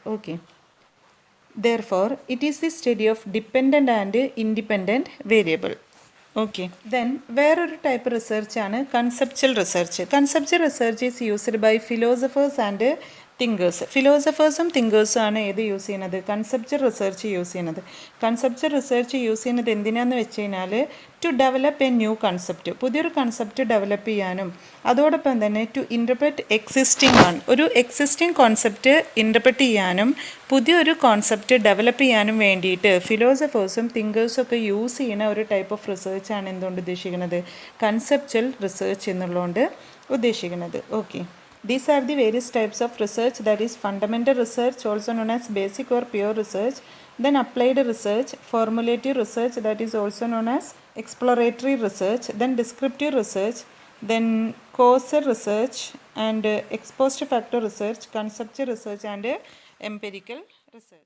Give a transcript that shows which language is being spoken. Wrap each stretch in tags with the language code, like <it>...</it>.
<en>Okay, therefore it is the study of dependent and independent variable. Okay, then</en> <ml>വേറൊരു type റിസർച്ചാണ്</ml> <en>Conceptual research. Conceptual research is used by philosophers and</en> <ml>thinkers, ഫിലോസഫേഴ്സും തിങ്കേഴ്സും ആണ് ഏത് use ചെയ്യുന്നത്, concept research use ചെയ്യുന്നത്. Concept research use ചെയ്യുന്നത് എന്തിനാന്ന് വെച്ച് കഴിഞ്ഞാൽ</ml> <en>to develop a new concept,</en> <ml>പുതിയൊരു കൺസെപ്റ്റ് ഡെവലപ്പ് ചെയ്യാനും അതോടൊപ്പം തന്നെ</ml> <en>to interpret existing one,</en> <ml>ഒരു എക്സിസ്റ്റിംഗ് കോൺസെപ്റ്റ് ഇൻ്റർപ്രറ്റ് ചെയ്യാനും പുതിയൊരു കോൺസെപ്റ്റ് ഡെവലപ്പ് ചെയ്യാനും വേണ്ടിയിട്ട് ഫിലോസഫേഴ്സും തിങ്കേഴ്സും ഒക്കെ യൂസ് ചെയ്യുന്ന ഒരു ടൈപ്പ് ഓഫ് റിസർച്ചാണ് എന്തുകൊണ്ട് ഉദ്ദേശിക്കുന്നത്, കൺസെപ്ച്വൽ റിസർച്ച് എന്നുള്ളതുകൊണ്ട് ഉദ്ദേശിക്കുന്നത്.</ml> <en>Okay, these are the various types of research, that is fundamental research also known as basic or pure research, then applied research, formulative research that is also known as exploratory research, then descriptive research, then causal research and ex post facto research, conceptual research and empirical research.</en>